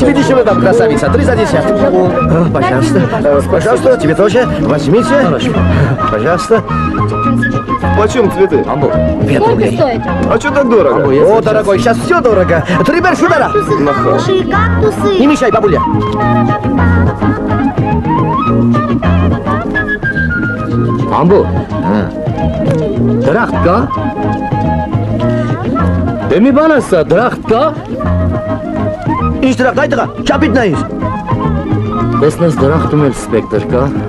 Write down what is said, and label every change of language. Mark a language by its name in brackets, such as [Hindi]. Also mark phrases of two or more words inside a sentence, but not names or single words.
[Russian] Тебе дешево там, красавица, 3 за 10. Пожалуйста, пожалуйста, тебе тоже. Возьмите. Пожалуйста. Почем цветы? 5 рублей. А что так дорого? О, дорогой, сейчас все дорого. 3 бершудара. Хорошие кактусы. Не мешай, бабуля. [Armenian] Ամբո, դրախտ կա? Դե մի բան ասա, դրախտ կա? Ինչ դրախտ, այդ տղա, չապիտ նայիր։ Տեսնես դրախտում էլ սպեկտր կա?